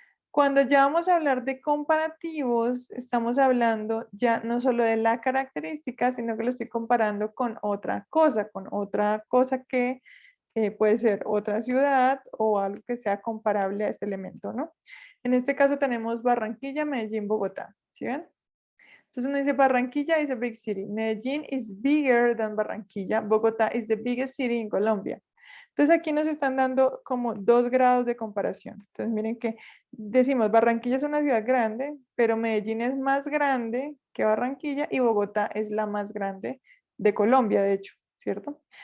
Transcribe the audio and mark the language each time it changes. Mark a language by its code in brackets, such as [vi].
[es] Cuando ya vamos a hablar de comparativos, estamos hablando ya no solo de la característica, sino que lo estoy comparando con otra cosa que puede ser otra ciudad o algo que sea comparable a este elemento, ¿no? En este caso tenemos Barranquilla, Medellín, Bogotá, ¿sí ven? Entonces uno dice [en] Barranquilla is a big city, Medellín is bigger than Barranquilla, Bogotá is the biggest city in Colombia. [es] Entonces aquí nos están dando como 2 grados de comparación. Entonces miren que decimos Barranquilla es una ciudad grande, pero Medellín es más grande que Barranquilla y Bogotá es la más grande de Colombia, de hecho, ¿cierto?